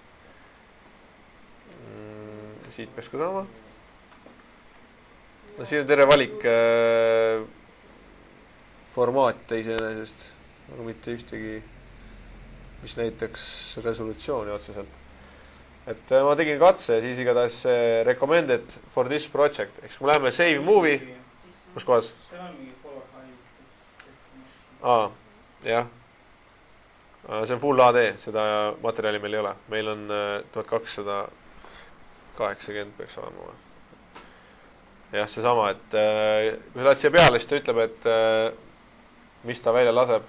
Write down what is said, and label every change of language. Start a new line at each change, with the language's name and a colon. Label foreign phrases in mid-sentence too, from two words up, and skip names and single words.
Estonian: Siit peaks ka saama. Siin on terve valik formaat iseenesest, aga mitte ühtegi, mis näitaks resolutsiooni otseselt. Et ma tegin katse ja siis igatahes
English: recommended for this project.
Estonian: Eks kui me läheme
English: save movie,
Estonian: kus kohas? Jah. See on
English: full HD,
Estonian: seda materjali meil ei ole. Meil on 1280 peaks olema. Jah, see sama, et kui sa lähed siia peale, siis ta ütleb, et mis ta välja laseb.